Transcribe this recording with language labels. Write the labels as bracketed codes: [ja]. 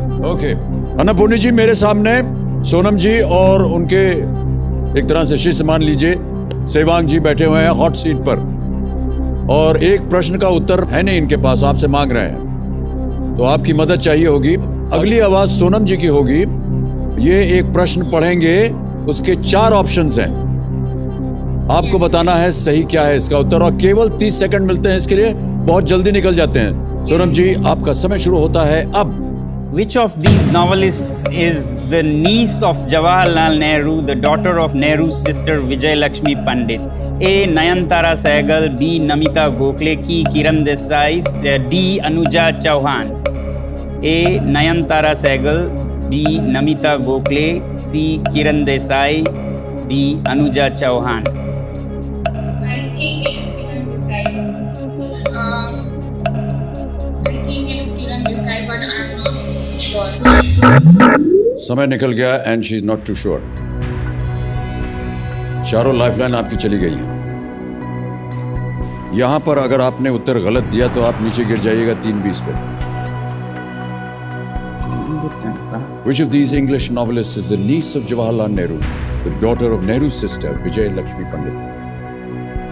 [hi] Okay Annapoorani जी, मेरे सामने सोनम जी और उनके एक तरह से शिष्य मान लीजिए सेवांग जी बैठे हुए हैं हॉट सीट पर, और एक प्रश्न का उत्तर है नहीं इनके पास, आपसे मांग रहे हैं, तो आपकी मदद चाहिए होगी। अगली आवाज सोनम जी की होगी। ये एक प्रश्न पढ़ेंगे, उसके 4 ऑप्शंस हैं, आपको बताना है सही क्या है इसका उत्तर, और केवल 30 सेकंड मिलते हैं इसके लिए, बहुत जल्दी निकल जाते हैं। सोनम जी आपका समय शुरू होता है अब। [en] Which of these novelists is the niece of Jawaharlal Nehru, the daughter of Nehru's sister Vijay Lakshmi Pandit? A. Nayantara Sehgal, B. Namita Gokhale, C. Kiran Desai, D. Anuja Chauhan. A. Nayantara Sehgal, B. Namita Gokhale, C. Kiran Desai, D. Anuja Chauhan. I think it is Kiran Desai. I think it is Kiran Desai, but I'm not sure. [hi] समय निकल गया [en] And she is not too sure. [hi] चारों lifeline आपकी चली गई हैं। यहां पर अगर आपने उत्तर गलत दिया तो आप नीचे गिर जाइएगा 320 पे। [en] Which of these English novelists is the niece of Jawaharlal Nehru, the daughter of Nehru's sister, Vijay Lakshmi Pandit?